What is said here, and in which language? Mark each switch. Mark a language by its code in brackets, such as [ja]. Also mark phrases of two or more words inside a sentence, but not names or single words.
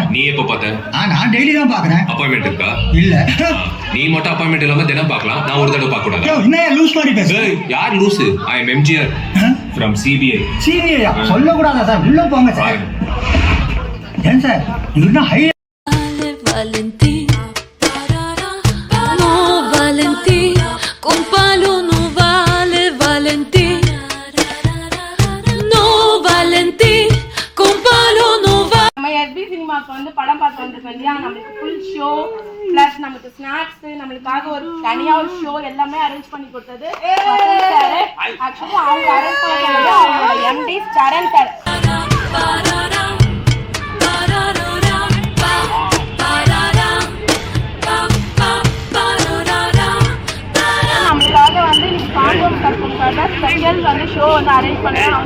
[ta] நீ எப்ப பார்த்த? நான் டெய்லி தான் பாக்குறேன். அப்பாயின்மெண்ட் இருக்கா? இல்ல. நீ மட்டும் அப்பாயின்மெண்ட் இல்லாம தினம் பார்க்கலாம், நான் ஒரு தடவை பார்க்க கூடாது? என்ன லூஸ் மாதிரி பேசு. யார் லூசு? [en] I am MGR from CBI. [ta] சிபிஐ சொல்ல கூடாதா சார்? உள்ள போங்க சார். ஏன் சார் இவர்னா ஹை [es] Valentín, no Valentín, con palo no vale Valentín, no Valentín, con palo no vale. [ta] நம்ம எஸ்பி சினிமாக்கு வந்து படம் பார்த்து வந்திருக்கோம் இல்லையா, நம்மளுக்கு [en] full show plus [ta] நமக்கு ஸ்நாக்ஸ், நம்மளுக்காக ஒரு தனியா ஒரு ஷோ எல்லாமே அரேஞ்ச் பண்ணி கொடுத்தது ஆக்சுவலி அவங்க அரேஞ்ச் பண்ணது அவங்களோட எம்டி சரண் சார். நம்மளுக்காக வந்து இன்னைக்கு காம்பவுண்ட் கட்டுறதுக்காக ஸ்பெஷல் வந்து ஷோ வந்து அரேஞ்ச் பண்ணுறாங்க.